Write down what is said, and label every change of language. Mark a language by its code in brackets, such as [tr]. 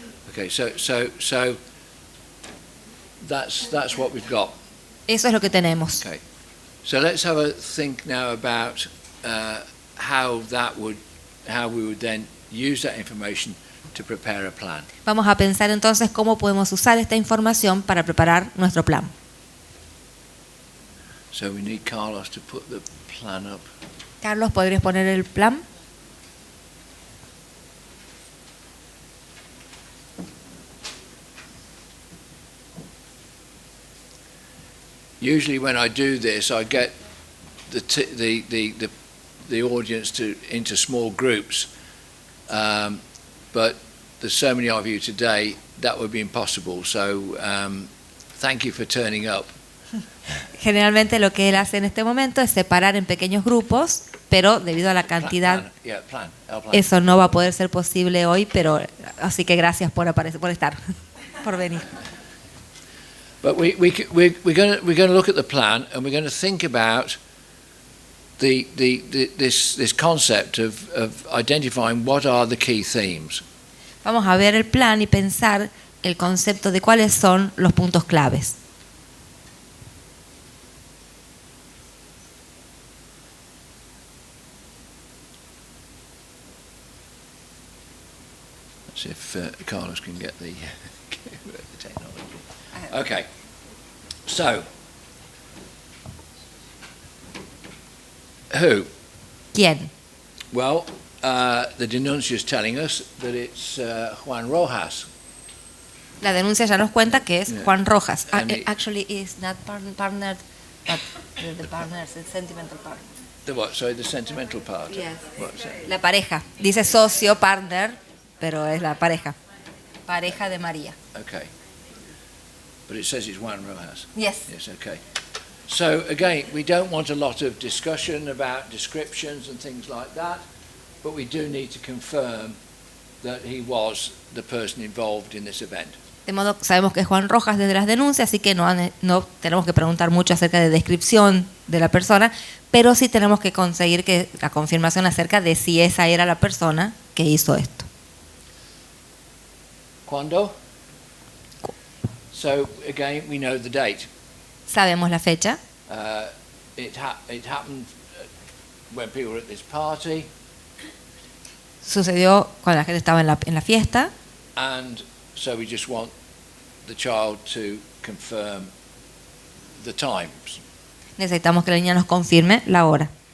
[en] Okay, so that's what we've got. [es] Eso es lo que tenemos. [en] Okay, so let's have a think now about how we would then use that information to prepare a plan. [es] Vamos a pensar entonces cómo podemos usar esta información para preparar nuestro plan. [en] So we need Carlos to put the plan up. [es] Carlos, ¿podrías poner el plan? [en] Usually when I do this, I get the audience into small groups. But there's so many of you today, that would be impossible. So thank you for turning up. [es] Generalmente lo que él hace en este momento es separar en pequeños grupos, pero debido a la cantidad, [en] plan. [es] eso no va a poder ser posible hoy, pero así que gracias por estar, por venir. [en] But we're going to look at the plan and we're going to think about this concept of identifying what are the key themes. [es] Vamos a ver el plan y pensar el concepto de cuáles son los puntos claves. [en] Let's see if Carlos can get the technology. Okay, so who? [es] ¿Quién? [en] Well, the denuncia is telling us that it's Juan Rojas. [es] La denuncia ya nos cuenta que es Juan Rojas. [en] Actually, is not partner, but the partner is the sentimental partner. The what? Sorry, the sentimental part. Yes. What's that? [es] La pareja. Dice socio, partner, pero es la pareja. Pareja de María. [en] Okay. But it says it's Juan Rojas. Yes. Yes, okay. So again, we don't want a lot of discussion about descriptions and things like that, but we do need to confirm that he was the person involved in this event. [es] De modo que sabemos que es Juan Rojas desde las denuncias, así que no tenemos que preguntar mucho acerca de descripción de la persona, pero sí tenemos que conseguir que la confirmación acerca de si esa era la persona que hizo esto. ¿Cuándo? [en] So again, we know the date. [es] Sabemos la fecha. [en] It happened when people were at this party. [es] Sucedió cuando la gente estaba en la fiesta. [en] And so we just want the child to confirm the times. [es] Necesitamos que la niña nos confirme la hora.